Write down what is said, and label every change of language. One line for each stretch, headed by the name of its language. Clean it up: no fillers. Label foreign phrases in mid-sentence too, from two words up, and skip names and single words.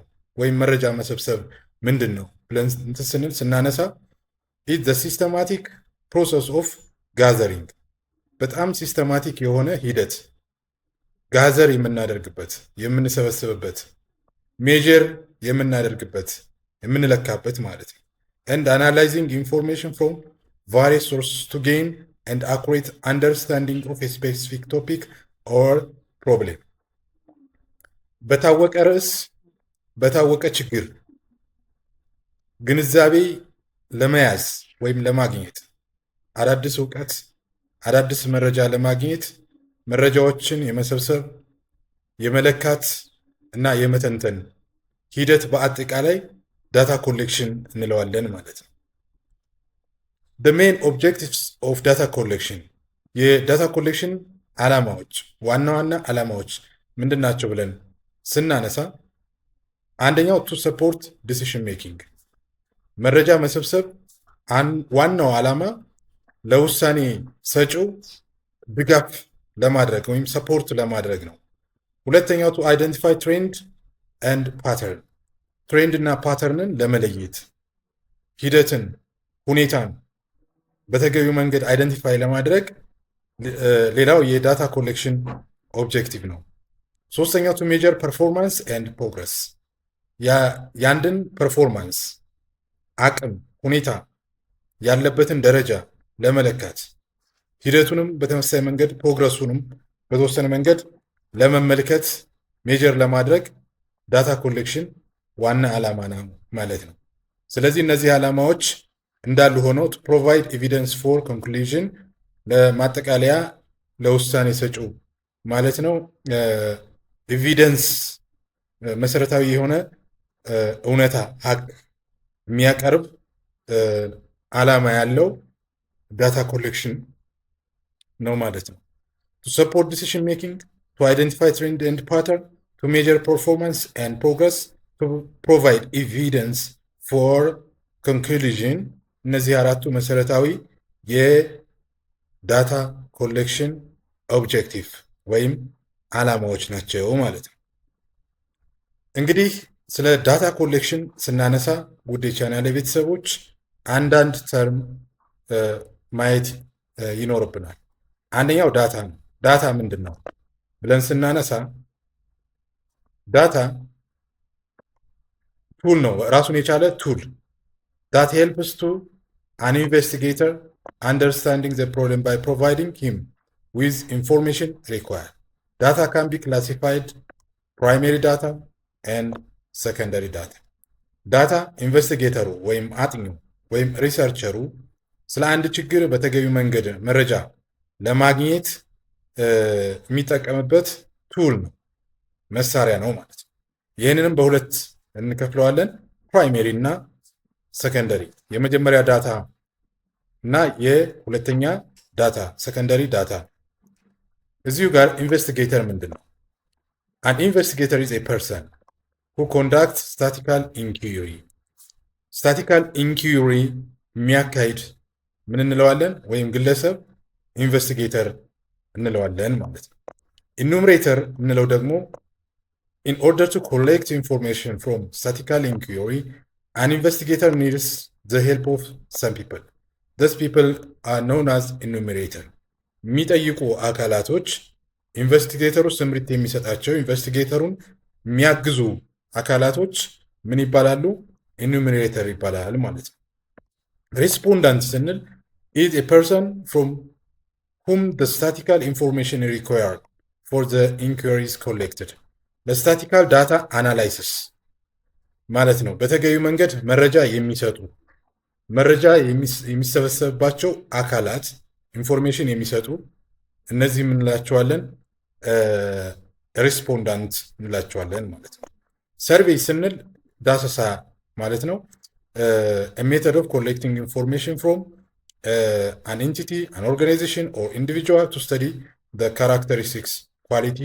Amharic: ወይም መረጃ መሰብሰብ ምንድን ነው ብለን ስንል ስናነሳ
English: it the systematic process of gathering፣
Amharic: በጣም ሲስተማቲክ የሆነ ሂደት ጋዘር የምናደርግበት የምንሰበስብበት፣ ሜጀር የምናደርግበት የምንለካበት ማለት ነው።
English: and analyzing information from various sources to gain and accurate understanding of a specific topic or problem።
Amharic: በታወቀ ርዕስ በታወቀ ችግር ግንዛቤ ለመያዝ ወይም ለማግኘት አዳዲስ እውቀት አዳዲስ መረጃ ለማግኘት መረጃዎችን የመሰብሰብ የመለካት እና የመተንተን ሂደት በአጠቃላይ
English: data collection
Amharic: እንለዋለን ማለት ነው።
English: The main objectives of data collection
Amharic: የዳታ ኮሌክሽን ዓላማዎች ዋና ዋና ዓላማዎች ምንድን ናቸው ብለን ስናነሳ አንደኛው
English: to support decision making፣
Amharic: መረጃ መሰብሰብ ዋናው ዓላማ ለውሳኔ ሰጪው ድጋፍ ለማድረግ ወይም ሰፖርት ለማድረግ ነው። ሁለተኛው
English: to identify trend and pattern፣
Amharic: ትሬንድ እና ፓተርንን ለመለየት ሂደትን ሁኔታን በተገቢው መንገድ አይደንቲፋይ ለማድረግ ሌላው የዳታ ኮሌክሽን ኦብጀክቲቭ ነው። ሶስተኛው
English: to measure performance and progress፣
Amharic: የአንድን ፐርፎርማንስ አቅም ሁኔታ ያለበትን ደረጃ ለመለካት ሂደቱንም በተመሳሳይ መንገድ ፕሮግረሱንም በተወሰነ መንገድ ለመመልከት ሜጀር ለማድረግ
English: data collection
Amharic: ዋና ዓላማ ነው ማለት ነው። ስለዚህ እነዚህ ዓላማዎች እንዳሉ ሆነው
English: to provide evidence for conclusion፣
Amharic: ለማጠቃለያ ለውሳኔ ሰጪው ማለት ነው። ኤቪደንስ መሰረታዊ የሆነ እውነታ ሀቅ የሚያቀርብ ዓላማ ያለው
English: data collection
Amharic: ነው ማለት ነው።
English: to support decision making, to identify trend and pattern, to measure performance and progress, to provide evidence for conclusion።
Amharic: እነዚህ አራቱ መሰረታዊ የዳታ ኮሌክሽን ኦብጀክቲቭ ወይም ዓላማዎች ናቸው ማለት ነው። እንግዲህ ስለ
English: data collection
Amharic: ስናነሳ ውድ የቻናሌ ቤተሰቦች አንዳንድ ተርም ማየት ይኖርብናል። አንደኛው ዳታ ነው። ዳታ ምንድን ነው ብለን ስናነሳ
English: data tool
Amharic: ነው፣ ራሱን የቻለ
English: ቱል that helps to an investigator understanding the problem by providing him with information required. Data can be classified primary data and secondary data.
Amharic: ዳታ ኢንቨስቲጌተሩ ወይም አጥኚው ወይም ሪሰርቸሩ ስለ አንድ ችግር በተገቢ መንገድ መረጃ ለማግኘት የሚጠቀምበት ቱል ነው፣ መሳሪያ ነው ማለት ነው። ይህንንም በሁለት እንከፍለዋለን፣ ፕራይሜሪ እና ሰከንደሪ። የመጀመሪያ ዳታ እና የሁለተኛ ዳታ ሰከንደሪ ዳታ። እዚሁ ጋር ኢንቨስቲጌተር ምንድን ነው?
English: an investigator is a person who conducts statistical inquiry። statistical inquiry
Amharic: የሚያካሂድ ምን እንለዋለን? ወይም ግለሰብ ኢንቨስቲጌተር እንለዋለን ማለት ነው። ኢኑሜሬተር የምንለው ደግሞ
English: in order to collect information from statistical inquiry an investigator needs the help of some people. Those people are known as enumerator።
Amharic: የሚጠይቁ አካላቶች ኢንቨስቲጌተሩ ስምሪት የሚሰጣቸው ኢንቨስቲጌተሩን የሚያግዙ አካላቶች ምን ይባላሉ? ኢኑሜሬተር ይባላል ማለት ነው። ሪስፖንዳንት ስንል
English: is a person from whom the statistical information is required for the inquiries collected።
Amharic: ለስታቲስቲካል ዳታ አናላይሲስ ማለት ነው። በተገቢ መንገድ መረጃ የሚሰጡ መረጃ የሚሰበሰብባቸው አካላት ኢንፎርሜሽን የሚሰጡ እነዚህ የምንላቸዋለን ሪስፖንዳንት እንላቸዋለን ማለት ነው። ሰርቬይ ስንል ዳሰሳ ማለት ነው።
English: method of collecting information from an entity an organization or individual to study the characteristics quality